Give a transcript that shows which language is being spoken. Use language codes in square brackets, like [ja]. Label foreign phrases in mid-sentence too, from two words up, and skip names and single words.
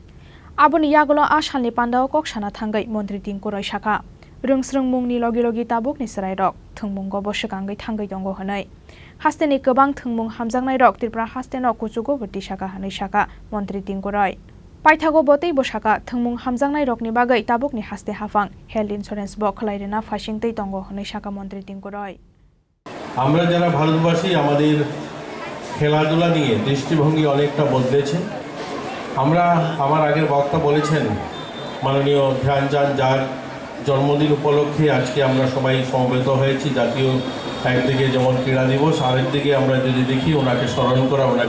[trp] aboni yagulo Ashalni Panda o koksana thangai montri tingkuroi shaka rungsrungmung ni logi logi tabuk ni cherai rok Thwngmwng go boskangai thangai tongo hanai hasteni kobang Thwngmwng hamjaknai rok Tripura hasteno kuchugo boti shaka hanai shaka montri tingkuroi paithago botei bosaka Thwngmwng hamjaknai rok ni bagai tabuk ni haste hafang [en] health insurance [trp] bo khalairena phasingtei tongo hanai shaka montri tingkuroi [bn] আমরা যারা ভারতবাসী আমাদের খেলাধুলা নিয়ে দৃষ্টিভঙ্গি অনেকটা বদলেছে আমরা আমার আগের বক্তা বলেছেন মাননীয় ধ্যানচাঁদ যার জন্মদিন উপলক্ষে আজকে আমরা সবাই সমবেত হয়েছি জাতীয় একদিকে যেমন ক্রীড়া দিবস আরেকদিকে আমরা যদি দেখি ওনাকে স্মরণ করা ওনাকে